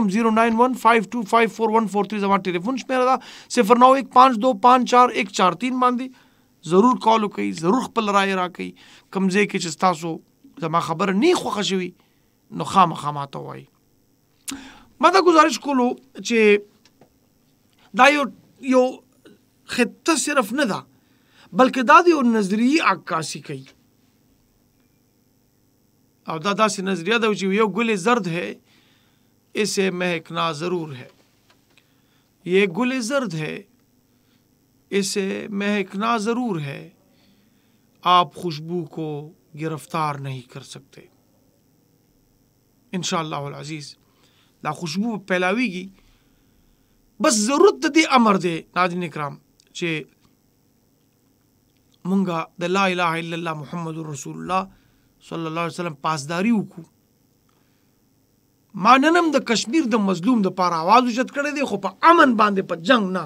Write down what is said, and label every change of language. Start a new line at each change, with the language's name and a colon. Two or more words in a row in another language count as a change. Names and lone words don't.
Pashto: 09152541143 زما ټلیفون شمیره ده 09152541143 باندې ضرور کال وکئ ضرور خپل رای راکئ کوم ځای کې چې تاسو زما خبره نه خوښه شوي نو خامخا ماته ووایئ. ما دا گزارش کولو چې دا یو خطه صرف نه ده بلکې دا د یو نظریه عکاسي کوي او دا داسې نظریه ده چې یو
Urdu: گل زرد ہے اسے مہکنا ضرور ہے یہ گل زرد ہے اسے مہکنا ضرور ہے آپ خوشبو کو گرفتار نہیں کر سکتے.
Arabic: انشاءاللہ العزیز
Pashto: دا خوشبو پھیلاویږي بس ضرورت د دې امر دی ناظرین کرام چې مونږه د
Arabic: لا اله الا الله محمد رسول الله صلی الله علیه وسلم
Pashto: پاسداری وکړو. ما ننم د کشمیر د مظلوم د پاره आवाज اوچت کړی دی خو په امن باندې په جنگ نه.